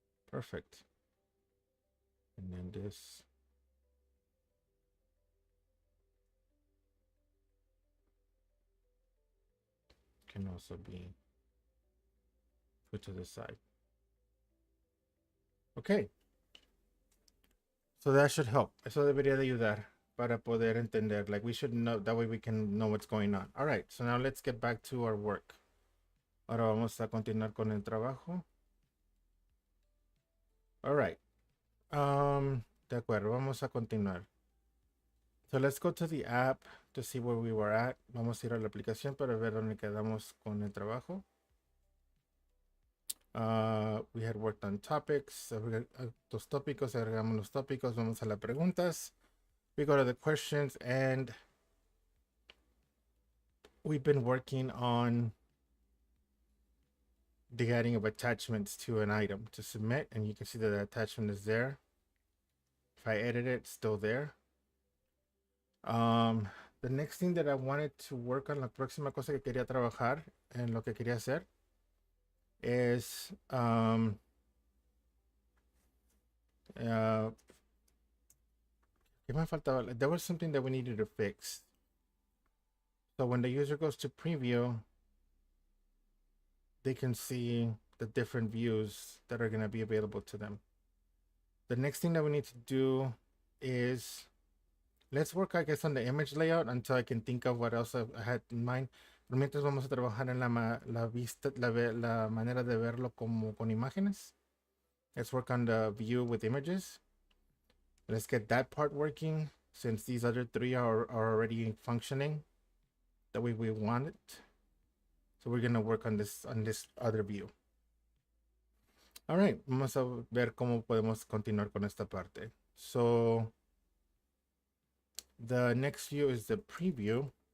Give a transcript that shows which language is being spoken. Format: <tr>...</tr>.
<en>Perfect. And then this can also be put to the side. Okay. So that should help.</en> <es>Eso debería de ayudar para poder entender.</es> <en>Like we should know, that way we can know what's going on. All right, so now let's get back to our work.</en> <es>Ahora vamos a continuar con el trabajo.</es> <en>All right.</en> <es>De acuerdo, vamos a continuar.</es> <en>So let's go to the app to see where we were at.</en> <es>Vamos a ir a la aplicación para ver dónde quedamos con el trabajo.</es> <en>We had worked on topics.</en> <es>Los tópicos, agregamos los tópicos. Vamos a las preguntas.</es> <en>We go to the questions, and we've been working on the adding of attachments to an item to submit, and you can see that the attachment is there. If I edit it, it's still there. The next thing that I wanted to work on,</en> <es>la próxima cosa que quería trabajar en lo que quería hacer</es> <en>is</en> <es>¿qué me faltaba?</es> <en>There was something that we needed to fix. So when the user goes to preview, they can see the different views that are going to be available to them. The next thing that we need to do is, let's work, I guess, on the image layout until I can think of what else I had in mind.</en> <es>Pero mientras vamos a trabajar en la vista, la manera de verlo como con imágenes.</es> <en>Let's work on the view with images. Let's get that part working since these other three are already functioning the way we want it. So we're gonna work on this other view. All right,</en> <es>vamos a ver cómo podemos continuar con esta parte.</es> <en>So the next view is the preview.</en>